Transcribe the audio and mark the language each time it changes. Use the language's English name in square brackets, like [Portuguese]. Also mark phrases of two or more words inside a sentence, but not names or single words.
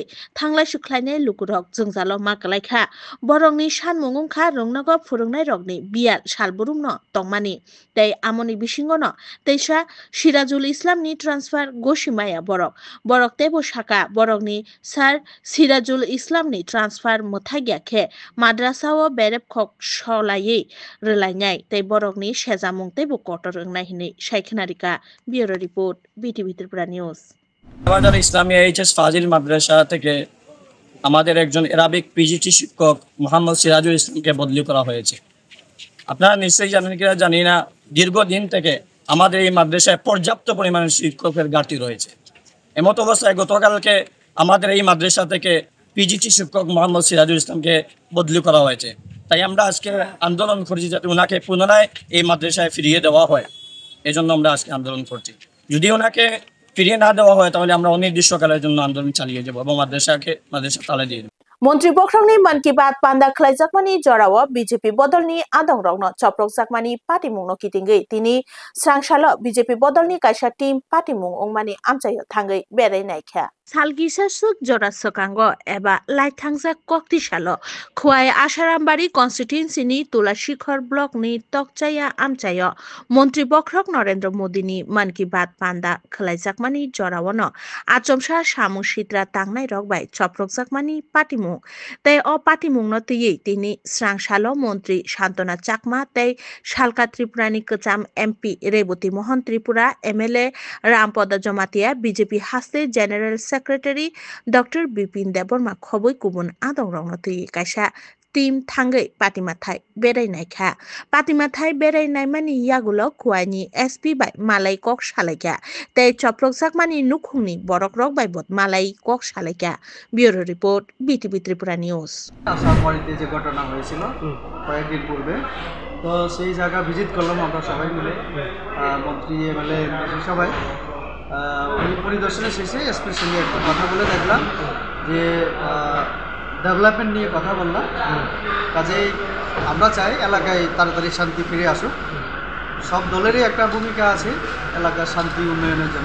[Kok Borok] थांलाय सुख्लायनाय लुकुरक जोंजालो माकलायखा बरंनि सानमुंगखा रोंनागो फोरोंनाय रगनि बियाल सालबुरुम तंमानि तै आमनि बिसिंगनो तैसा सिराजुल इस्लामनि ट्रान्सफार गोशिमाया बरक तेबो शाखा बरकनि सार सिराजुल इस्लामनि ट्रान्सफार मोथागियाखे माद्रासाओ बेरेब खक सलायै रोलायनाय तै बरकनि सेजामुं तेबो कटर रोंनाय हिनै साइखनारिका [English] bureau report [Kok Borok] बीटीवी त्रिपुरा न्यूज। [Bangla] টিলাবাজার ইসলামিয়া এইচএস ফাজিল মাদ্রাসা থেকে আমাদের একজন অ্যারাবিক পিজিটি শিক্ষক মোহাম্মদ সিরাজুল ইসলামকে বদলি করা হয়েছে। আপনারা নিশ্চয়ই জানেন কিনা জানি না দীর্ঘদিন থেকে আমাদের এই মাদ্রাসায় পর্যাপ্ত পরিমাণে শিক্ষকের ঘাটতি রয়েছে। এমত অবস্থায় গতকালকে আমাদের এই মাদ্রাসা থেকে পিজিটি শিক্ষক মোহাম্মদ সিরাজুল ইসলামকে বদলি করা হয়েছে। তাই আমরা আজকে আন্দোলন করছি যাতে ওনাকে পুনরায় এই মাদ্রাসায় ফিরিয়ে দেওয়া হয়, এজন্য আমরা আজকে আন্দোলন করছি। যদি ওনাকে ফিরিয়ে না দেওয়া হয় তাহলে আমরা অনির্দিষ্টকালের জন্য আন্দোলন চালিয়ে যাব এবং মাদ্রাসা তালা দিয়ে দেব। [Kok Borok] मंत्री बख्रंनि मन की बात पान्दा खलायजाकमानि जराव बीजेपी बदलनि आदं रगनो चप्रक जाकमानि पार्टी मुंनो किटिंगै तिनि स्रांसालो बीजेपी बदलनि कायसा टीम पार्टी मुं अंगमानि आमचायो थांगै बेरायनायखा सालगिसा सुक जरा सकांगो एबा लाइथांजा कक्तिसालो खुवाय आसारामबारि कन्स्टिट्युएन्सिनि तुलाशिखर ब्लकनि तकचाया आमचायो मंत्री बख्रक नरेंद्र मोदीनि मन की बात पान्दा खलायजाकमानि जरावनो आचमसा सामु सित्रा तांनाय रगबाय चप्रक जाकमानि पार्टी तै अ पार्टी मुंनो तैयै तिनि स्रांसालो मंत्री शान्तना चाकमा तै शालका त्रिपुरानि कचाम एमपी रेवती मोहन त्रिपुरा एमएलए रामपद जमातिया बीजेपी हास्ते [English] general secretary [Kok Borok] डॉक्टर बिपिन देबबर्मा खबै गुबुन आदं रंनो तैयै कायसा टीम थांगै पाटिमाथाय बेरायनायखा पाटिमाथाय बेरायनाय मानि यागुलो खुवाइनि एसपी बाय मालाय कक सालायखा तै चप्रक जाकमानि नुखुंनि बरक रक बाय बद मालाय कक सालायखा [English] bureau report [Kok Borok] बीटीवी त्रिपुरा নিউজ। [Bangla] আসামবাড়িতে যে ঘটনা হয়েছিল কয়েকদিন পূর্বে তো সেই জায়গা ভিজিট করলাম আমরা সবাই মিলে মন্ত্রী এমএলএ সবাই ওই পরিদর্শনে শেষে এসপির সঙ্গে একটা কথা বলে দেখলাম যে ডেভেলপমেন্ট নিয়ে কথা বললাম কাজেই আমরা চাই এলাকায় তাড়াতাড়ি শান্তি ফিরে আসুক সব দলেরই একটা ভূমিকা আছে এলাকার শান্তি উন্নয়নের জন্য